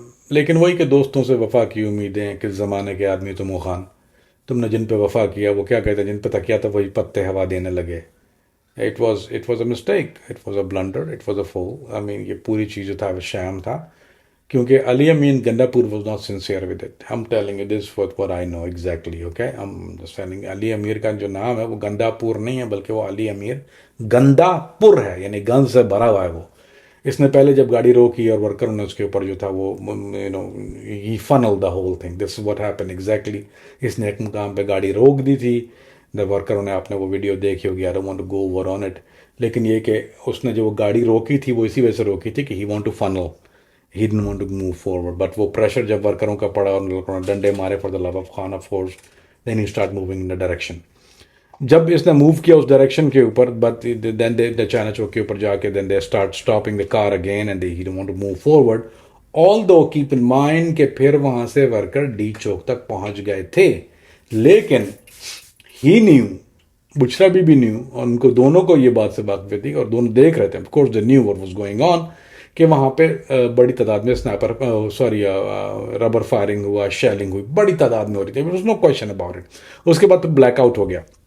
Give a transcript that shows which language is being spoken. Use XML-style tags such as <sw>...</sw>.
<ur>لیکن وہی کہ دوستوں سے وفا کی امیدیں, کس زمانے کے آدمی تم و خان, تم نے جن پہ وفا کیا وہ کیا کہتے ہیں, جن پہ تکیا تھا وہی پتے ہوا دینے لگے.</ur> <en>It was a mistake, it was a blunder, it was a fall.</en> <ur>یہ پوری چیز جو تھا وہ شام تھا, کیونکہ علی امین گنڈا پور</ur> <en>was not sincere with it. I'm telling you this what I know exactly, okay? I'm just telling you.</en> <ur>علی امیر کا جو نام ہے وہ گنڈا پور نہیں ہے بلکہ وہ علی امیر گندا پور ہے, یعنی گند سے بھرا ہوا ہے وہ. اس نے پہلے جب گاڑی روکی اور ورکروں نے اس کے اوپر جو تھا وہ</ur> <en>he funneled the whole thing. This is what happened exactly.</en> <ur>اس نے ایک مقام پہ گاڑی روک دی تھی, ورکروں نے, آپ نے وہ ویڈیو دیکھی ہوگی,</ur> <en>I don't want to go over on it.</en> <ur>لیکن یہ کہ اس نے جو وہ گاڑی روکی تھی وہ اسی وجہ سے روکی تھی کہ</ur> <en>he want to funnel, he didn't want to move forward. But</en> <ur>وہ پریشر جب ورکروں کا پڑا اور ڈنڈے مارے</ur> <en>for the love of Khan of course, then he start moving in the direction.</en> <ur>جب اس نے موو کیا اس ڈائریکشن کے اوپر</ur> <en>but then they China Chowk کے اوپر جا کے then they start stopping the car again and he don't want to move forward all دو keep in mind</en> <ur>کہ پھر وہاں سے ورکر ڈی چوک تک پہنچ گئے تھے لیکن</ur> <en>he knew</en> <ur>بچرا بھی نیو اور ان کو دونوں کو یہ بات سے واقف تھی اور دونوں دیکھ رہے تھے</ur> <en>of course they knew what was going on</en> <ur>کہ وہاں پہ بڑی تعداد میں اسنائپر سوری ربر فائرنگ ہوا شیلنگ ہوئی بڑی تعداد میں ہو رہی تھی</ur> <en>no question about it</en> <ur>اس کے بعد تو بلیک آؤٹ ہو گیا</ur>